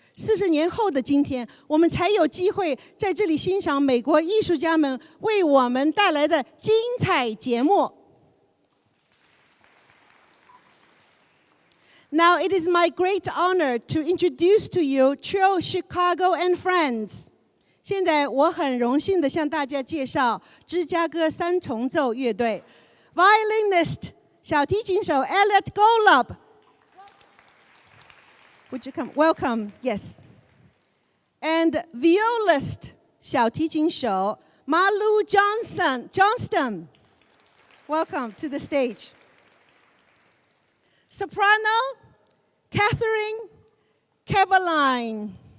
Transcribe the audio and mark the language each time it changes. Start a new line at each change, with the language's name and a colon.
Chinese: 40年后的今天，我们才有机会在这里欣赏美国艺术家们为我们带来的精彩节目。
English: Now it is my great honor to introduce to you Trio Chicago and Friends.
Chinese: 现在我很荣幸地向大家介绍芝加哥三重奏乐队 ，violinist 小提琴手 Elliot Golub.
English: Would you come? Welcome. Yes. And violist 小提琴手 Malu Johnston. Welcome to the stage. Soprano Catherine Caberline.